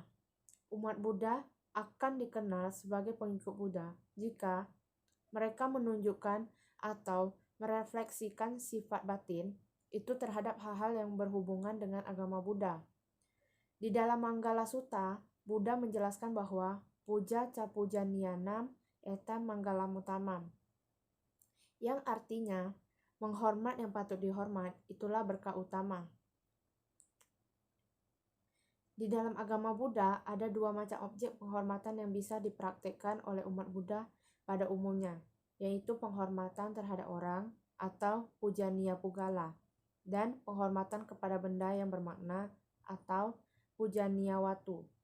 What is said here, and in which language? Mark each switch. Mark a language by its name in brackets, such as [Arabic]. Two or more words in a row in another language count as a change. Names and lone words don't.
[Indonesian] Umat Buddha akan dikenal sebagai pengikut Buddha jika mereka menunjukkan atau merefleksikan sifat batin itu terhadap hal-hal yang berhubungan dengan agama Buddha. Di dalam Manggala Sutta, Buddha menjelaskan bahwa [Pali] puja ca pujaniyanam eta manggalam utamam, [Indonesian] yang artinya menghormat yang patut dihormat itulah berkah utama. Di dalam agama Buddha ada dua macam objek penghormatan yang bisa dipraktikkan oleh umat Buddha pada umumnya, yaitu penghormatan terhadap orang atau [Pali] pujaniya pugala [Indonesian] dan penghormatan kepada benda yang bermakna atau [Pali] pujaniya watu.